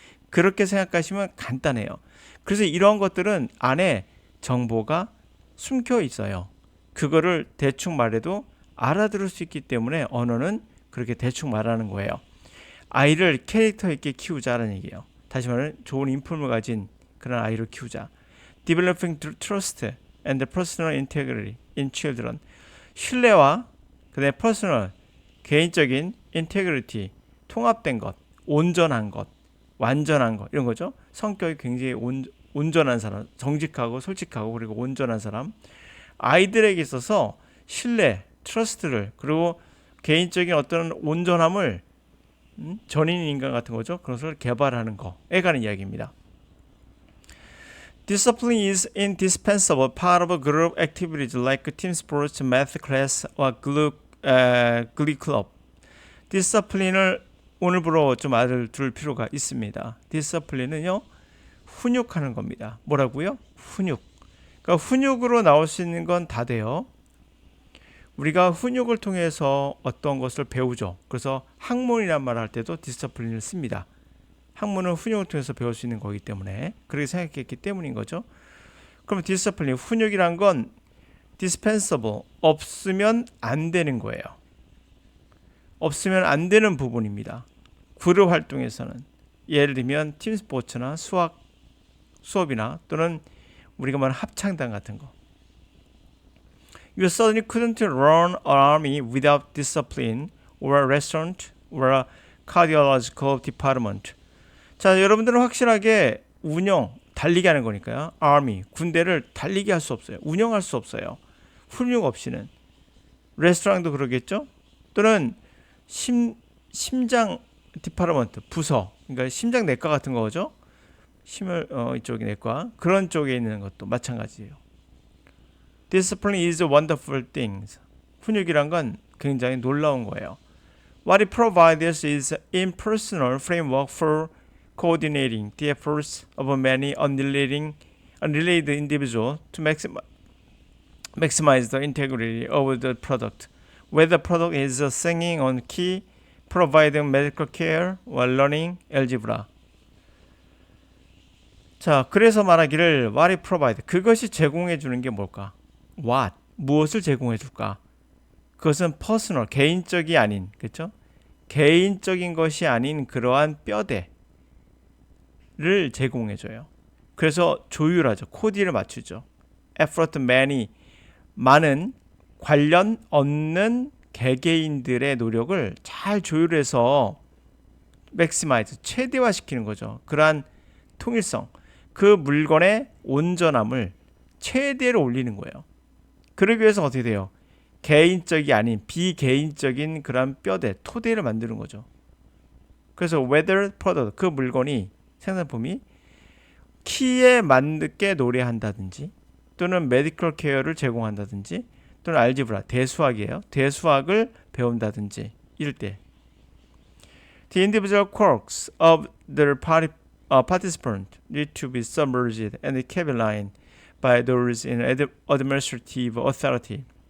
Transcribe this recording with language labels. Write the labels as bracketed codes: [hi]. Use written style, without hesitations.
[ko] 그렇게 생각하시면 간단해요. 그래서 이런 것들은 안에 정보가 숨겨 있어요. 그거를 대충 말해도 알아들을 수 있기 때문에 언어는 그렇게 대충 말하는 거예요. 아이를 캐릭터 있게 키우자라는 얘기예요. 다시 말하면 좋은 인품을 가진 그런 아이를 키우자. [en] Developing trust and personal integrity in children. [ko] 신뢰와 그다음에 personal 개인적인 integrity 통합된 것, 온전한 것, 완전한 것 이런 거죠. 성격이 굉장히 온전한 사람, 정직하고 솔직하고 그리고 온전한 사람. 아이들에게 있어서 신뢰, 트러스트를 그리고 개인적인 어떤 온전함을 전인 인간 같은 거죠. 그것을 개발하는 거에 관한 이야기입니다. [en] Discipline is indispensable part of group activities like team sports, math class, or glee club. [ko] 디스플린을 오늘부로 좀 알아둘 필요가 있습니다. 디스플린은요 훈육하는 겁니다. 뭐라고요? 훈육. 그러니까 훈육으로 나올 수 있는 건 다 돼요. 우리가 훈육을 통해서 어떤 것을 배우죠. 그래서 학문이란 말을 할 때도 디스플린을 씁니다. 학문은 훈육을 통해서 배울 수 있는 거기 때문에 그렇게 생각했기 때문인 거죠. 그럼 디스플린, 훈육이란 건 dispensable, 없으면 안 되는 거예요. 없으면 안 되는 부분입니다. 그룹 활동에서는 예를 들면 팀 스포츠나 수업이나 또는 우리가 말하는 합창단 같은 거. [en] You certainly couldn't run an army without discipline or a restaurant or a cardiological department. [ko] 자, 여러분들은 확실하게 달리게 하는 거니까요. army, 군대를 달리게 할 수 없어요. 운영할 수 없어요. 훈육 없이는. 레스토랑도 그러겠죠? 또는 심장 디파르먼트, 부서. 그러니까 심장 내과 같은 거죠. 이쪽이 내과. 그런 쪽에 있는 것도 마찬가지예요. [en] Discipline is a wonderful thing. [ko] 훈육이란 건 굉장히 놀라운 거예요. [en] What it provides is an impersonal framework for coordinating the efforts of many unrelated individuals to maximize the integrity of the product. Whether the product is singing on key, providing medical care, or learning algebra. [ko] 자, 그래서 말하기를 what it provide. 그것이 제공해 주는 게 뭘까? What? 무엇을 제공해 줄까? 그것은 personal, 개인적이 아닌, 그렇죠? 개인적인 것이 아닌 그러한 뼈대를 제공해 줘요. 그래서 조율하죠. 코디를 맞추죠. effort many, 많은 관련 없는 개개인들의 노력을 잘 조율해서 maximize, 최대화시키는 거죠. 그러한 통일성, 그 물건의 온전함을 최대로 올리는 거예요. 그러기 위해서 어떻게 돼요? 개인적이 아닌 비개인적인 그런 뼈대, 토대를 만드는 거죠. 그래서 whether product, 그 물건이 생산품이 키에 맞게 노래한다든지 또는 메디컬 케어를 제공한다든지 또는 알지브라, 대수학이에요. [en] 대수학을 배운다든지 이럴 때 The individual quirks of the participant need to be submerged and kept in line by those in administrative authority.